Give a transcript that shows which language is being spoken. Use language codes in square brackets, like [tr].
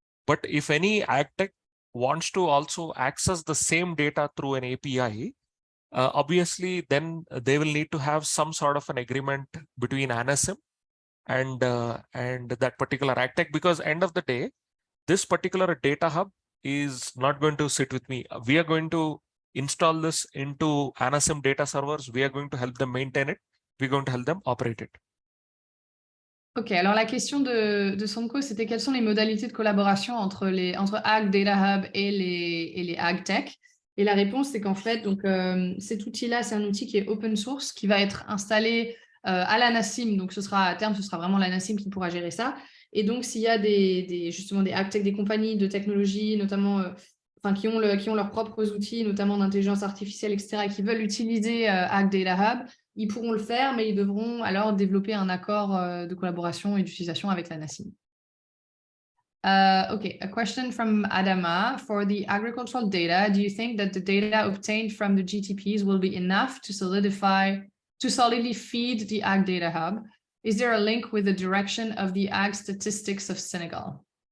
[en] But if any AgTech wants to also access the same data through an API, obviously then they will need to have some sort of an agreement between ANACIM and that particular AgTech, because end of the day, this particular data hub is not going to sit with me. We are going to install this into ANACIM data servers. We are going to help them maintain it. We're going to help them operate it. [fr] Ok, alors la question de Sonko, c'était quelles sont les modalités de collaboration entre AgDataHub et les AgTech. Et la réponse, c'est qu'en fait, donc, cet outil-là, c'est un outil qui est open source, qui va être installé à l'ANACIM. Donc, à terme, ce sera vraiment l'ANACIM qui pourra gérer ça. Et donc, s'il y a justement des AgTech, des compagnies de technologie, notamment, qui ont leurs propres outils, notamment d'intelligence artificielle, etc., et qui veulent utiliser AgDataHub, ils pourront le faire, mais ils devront alors développer un accord de collaboration et d'utilisation avec l'ANACIM. [en] Okay, a question from Adama. For the agricultural data, do you think that the data obtained from the GTPs will be enough to solidly feed the AgDataHub? Is there a link with the direction of the ag statistics of Senegal?